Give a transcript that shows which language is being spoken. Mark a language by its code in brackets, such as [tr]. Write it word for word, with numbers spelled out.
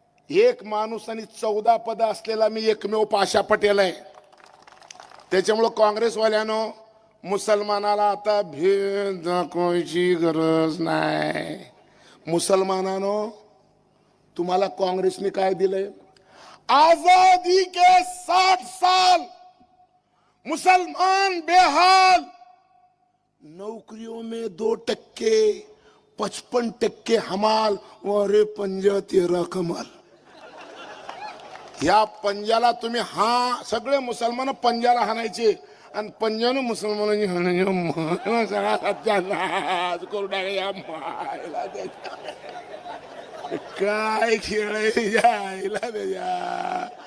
[mr] एक माणूस आणि चौदा पद असलेला मी एकमेव पाशा पटेल आहे. त्याच्यामुळं काँग्रेसवाल्यानो मुसलमानाला आता भेद दाखवायची गरज नाही. मुसलमानानो, तुम्हाला काँग्रेसने काय दिलंय? [hi] आजादी के साठ साल मुसलमान बेहाल, नौकरियों में दो टक्के, पचपन टक्के हमाल, अरे पंजा तेरा कमाल. [mr] या पंजाला तुम्ही हा सगळे मुसलमान पंजाला हाणायचे आणि पंजाने मुसलमानांनी हाणायचे. म्हणून सगळा सत्यानाश करू टाका या मायला त्याच्या. काय खेळ आहे यायला त्याच्या.